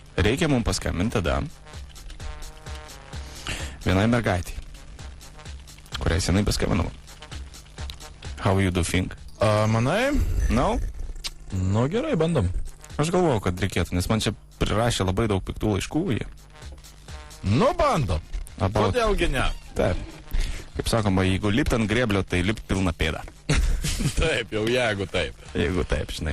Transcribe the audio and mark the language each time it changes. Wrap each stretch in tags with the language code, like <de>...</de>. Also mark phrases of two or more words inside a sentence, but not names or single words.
<lt>reikia mums paskambinti tada vienai mergaitį, kuriai senai paskambinau.</lt> <en>How you do think?</en> <lt>Manai? No? Nu gerai, bandom. Aš galvojau, kad reikėtų, nes man čia prirašė labai daug piktų laiškų jie. Nu bandom. Kodėlgi ne? Taip. Kaip sakoma, jeigu lipt ant grėblio, tai lipt pilna pėda. Taip, jau jeigu taip. Jeigu taip, žinai.</lt>